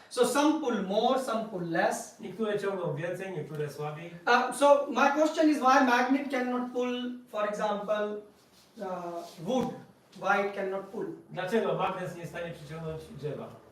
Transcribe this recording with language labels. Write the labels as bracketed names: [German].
[English] So some pull more, some pull less. [Polish] Niektóre ciągną więcej, niektóre słabiej. [English] So my question is why magnet cannot pull, for example, wood? Why it cannot pull? [Polish] Dlaczego magnes nie jest w stanie przyciągnąć drewna?